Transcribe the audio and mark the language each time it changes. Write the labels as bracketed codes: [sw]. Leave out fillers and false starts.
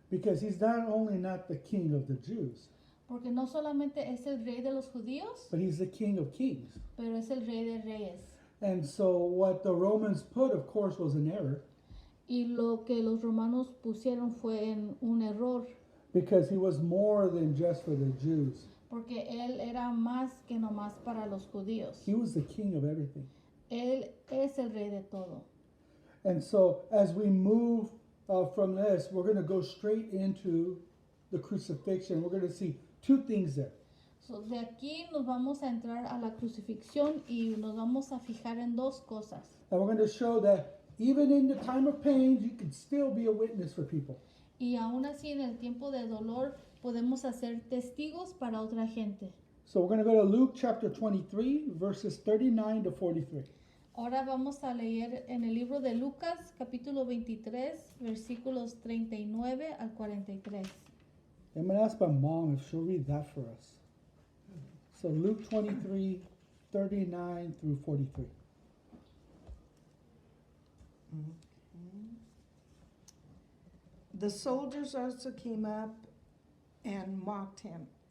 [en] because he's not only not the king of the Jews, [es] porque no solamente es el Rey de los Judíos, [en] but he's the king of kings. [es] pero es el Rey de Reyes. [en] And so what the Romans put, of course, was an error, [es] Y lo que los romanos pusieron fue en un error, [en] because he was more than just for the Jews. [es] porque él era más que nomás para los judíos. [en] He was the king of everything. [es] Él es el Rey de todo. [en] And so as we move from this, we're going to go straight into the crucifixion. We're going to see 2 things there. [es] So, de aquí nos vamos a entrar a la crucifixión y nos vamos a fijar en 2 cosas. [en] And we're going to show that even in the time of pain, you can still be a witness for people. [es] Y aún así en el tiempo de dolor podemos hacer testigos para otra gente. [en] So we're going to go to Luke chapter 23, verses 39 to 43. [es] Ahora vamos a leer en el libro de Lucas, capítulo 23, versículos 39 al 43. [en] I'm going to ask my mom if she'll read that for us. So Luke 23, 39 through 43. The soldiers also came up and mocked him.